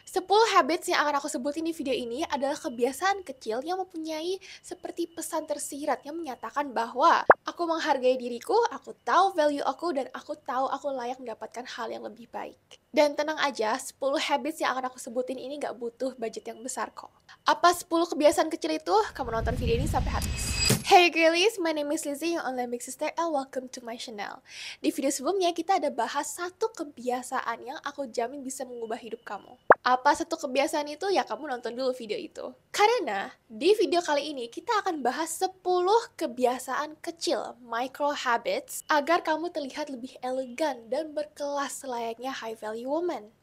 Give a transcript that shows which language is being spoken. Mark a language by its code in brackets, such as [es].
[id] 10 habits yang akan aku sebutin di video ini adalah kebiasaan kecil yang mempunyai seperti pesan tersirat yang menyatakan bahwa aku menghargai diriku, aku tahu value aku, dan aku tahu aku layak mendapatkan hal yang lebih baik. Dan tenang aja, 10 habits yang akan aku sebutin ini gak butuh budget yang besar kok. Apa 10 kebiasaan kecil itu? Kamu nonton video ini sampai habis. [en] Hey girlies, my name is Lizzie, your online big sister, and welcome to my channel. [id] Di video sebelumnya kita ada bahas satu kebiasaan yang aku jamin bisa mengubah hidup kamu. Apa satu kebiasaan itu? Ya kamu nonton dulu video itu. Karena di video kali ini kita akan bahas 10 kebiasaan kecil, micro habits, agar kamu terlihat lebih elegan dan berkelas selayaknya high value woman.